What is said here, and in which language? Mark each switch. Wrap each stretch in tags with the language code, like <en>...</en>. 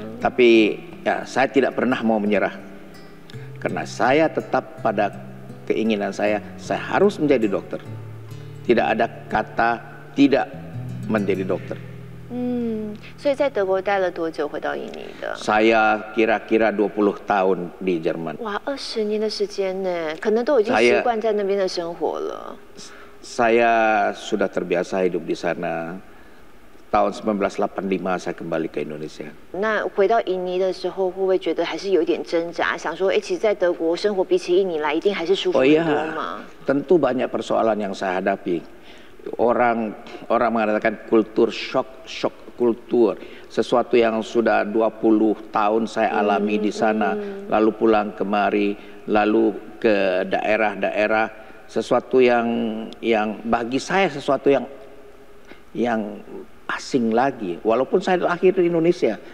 <id>Tapi ya, saya tidak pernah mau menyerah. Karena saya tetap pada keinginan saya harus menjadi dokter. Tidak ada kata tidak menjadi dokter.</id> <zh>所以在德国待了多久回到印尼的？</zh> <id>Saya kira-kira 20 tahun di Jerman.</id> <zh>哇，20年的时间呢，可能都已经习惯在那边的生活了。</zh> <id>Saya sudah terbiasa hidup di sana. Tahun 1985 saya kembali ke Indonesia.</id> <zh>那回到印尼的时候，会不会觉得还是有一点挣扎？想说，其实在德国生活比起印尼来，一定还是舒服很多嘛？</zh> <id>Tentu banyak persoalan yang saya hadapi. Orang mengatakan kultur shock kultur, sesuatu yang sudah 20 tahun saya alami di sana, lalu pulang kemari, lalu ke daerah-daerah, sesuatu yang bagi saya sesuatu yang asing lagi, walaupun saya lahir di Indonesia.</id>